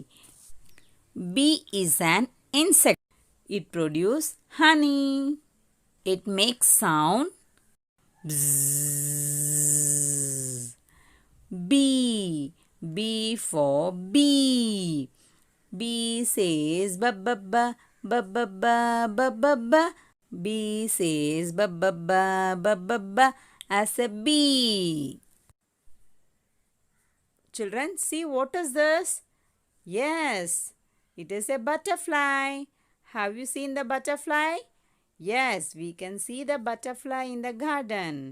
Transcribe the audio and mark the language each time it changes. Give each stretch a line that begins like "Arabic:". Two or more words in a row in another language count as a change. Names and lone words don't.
English: Bee is an insect. It produces honey. It makes sound bzzz. Bee. B for bee. B says ba ba ba ba ba ba ba ba ba. B says ba ba ba ba ba ba as a bee. Children, see what is this? Yes, it is a butterfly. Have you seen the butterfly? Yes, we can see the butterfly in the garden.